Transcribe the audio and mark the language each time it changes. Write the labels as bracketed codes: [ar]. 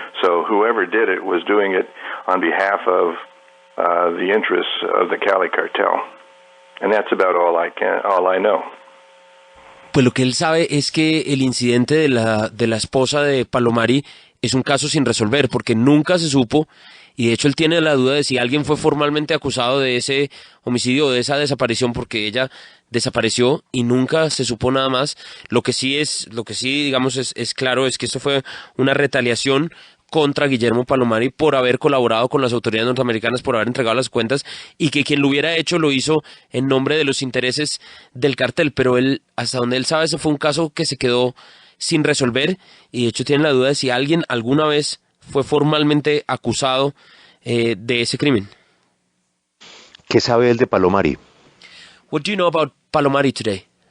[en] So whoever did it was doing it on behalf of the interests of the Cali cartel, and that's about all I know. [es] Pues lo que él sabe es que el incidente de la esposa de Palomari es un caso sin resolver, porque nunca se supo, y de hecho él tiene la duda de si alguien fue formalmente acusado de ese homicidio o de esa desaparición, porque ella desapareció y nunca se supo nada más. Lo que sí digamos es claro es que esto fue una retaliación contra Guillermo Palomari por haber colaborado con las autoridades norteamericanas, por haber entregado las cuentas, y que quien lo hubiera hecho lo hizo en nombre de los intereses del cartel. Pero él, hasta donde él sabe, ese fue un caso que se quedó sin resolver, y de hecho tiene la duda de si alguien alguna vez fue formalmente acusado de ese crimen. ¿Qué sabe él de Palomari? [en] What do you know about Palomari today?